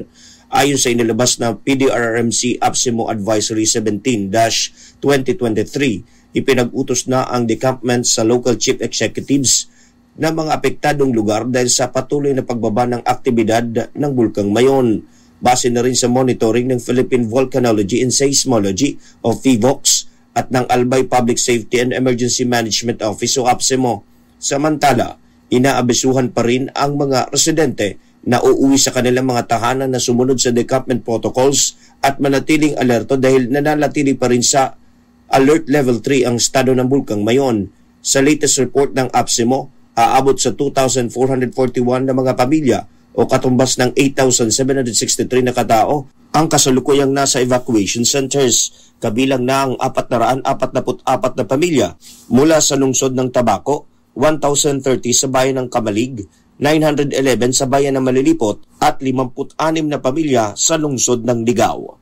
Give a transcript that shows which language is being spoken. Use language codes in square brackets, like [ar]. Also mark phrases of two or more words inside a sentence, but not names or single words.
[tl] Ayon sa inilabas na PDRRMC APSIMO Advisory 17-2023, ipinag-utos na ang decampment sa [en] local chief executives [tl] ng mga apektadong lugar dahil sa patuloy na pagbaba ng aktibidad ng Bulkang Mayon. Base na rin sa monitoring ng Philippine Volcanology and Seismology o PHIVOLCS at ng Albay Public Safety and Emergency Management Office o APSIMO. Samantala, inaabisuhan pa rin ang mga residente na uuwi sa kanilang mga tahanan na sumunod sa [en] decampment protocols [tl] at manatiling alerto dahil nananatili pa rin sa Alert Level 3 ang estado ng Bulkang Mayon. Sa [en] latest report [tl] ng APSIMO, aabot sa 2,441 na mga pamilya o katumbas ng 8,763 na katao ang kasalukuyang nasa [en] evacuation centers, [tl] kabilang na ang 444 na pamilya mula sa lungsod ng Tabaco, 1,030 sa bayan ng Kamalig, 911 sa bayan ng Malilipot at 56 na pamilya sa lungsod ng Ligao.